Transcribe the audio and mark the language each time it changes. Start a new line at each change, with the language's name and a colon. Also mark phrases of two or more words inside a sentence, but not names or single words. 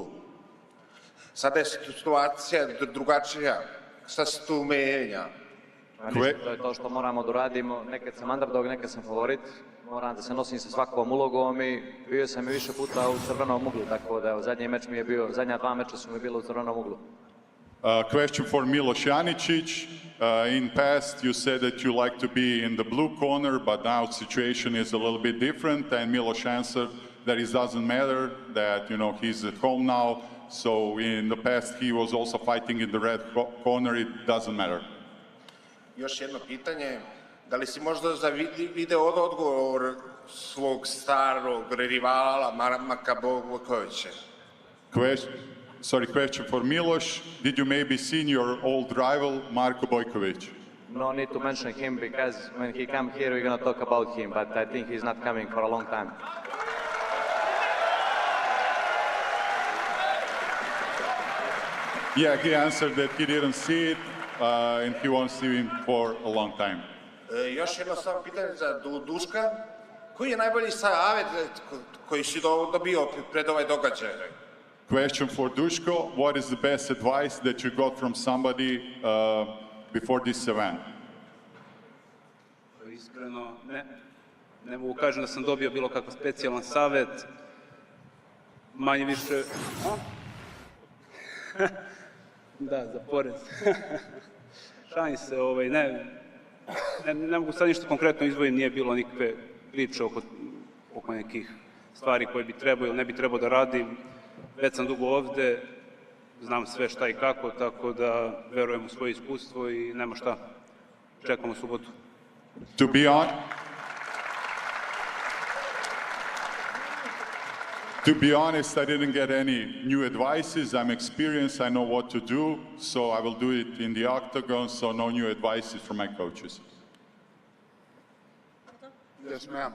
Serbian: Sada je situacija drugačija. Šta se tu menja? To je to što moramo da uradimo. Nekad sam underdog, nekad sam favorit. Moram da se nosim sa svakom ulogom i bio sam i više puta u crvenom uglu, tako da zadnji meč mi je bio, zadnja 2 meča su mi bila u crvenom uglu.
English: Question for Miloš Janicic. In past, you said that you like to be in the blue corner, but now situation is a little bit different. And Miloš answered that it doesn't matter, that he's at home now. So in the past, he was also fighting in the red corner. It doesn't matter.
Serbian: Još jedno pitanje. Da li si možda video odgovor svog starog rivala Marka Bogovića?
English: Question for Miloš. Did you maybe seen your old rival, Marko Bojković? No need to mention him because when he come here, we're going to talk about him, but I think he's not coming for a long time. Yeah, he answered that he didn't see it and he won't see him for a long time.
Serbian: Još jedno samo pitanje za Duška. Koji je najbolji savjet koji si dobio pred ovaj događaj?
English: Question for Duško. What is the best advice that you got from somebody before this event?
Serbian: Iskreno, ne mogu kažem da sam dobio bilo kakav specijalan savjet. Manje više... Da, za porez. Šalim se, ne mogu sad ništa konkretno izvojiti, nije bilo nikakve priče oko nekih stvari koje bi trebao ili ne bi trebao da radim. Već sam dugo ovde, znam sve šta i kako, tako da verujem u svoje iskustvo i nema šta. Čekamo subotu.
English: To be honest, I didn't get any new advices. I'm experienced, I know what to do, so I will do it in the octagon, so no new advices from my coaches. Yes, ma'am.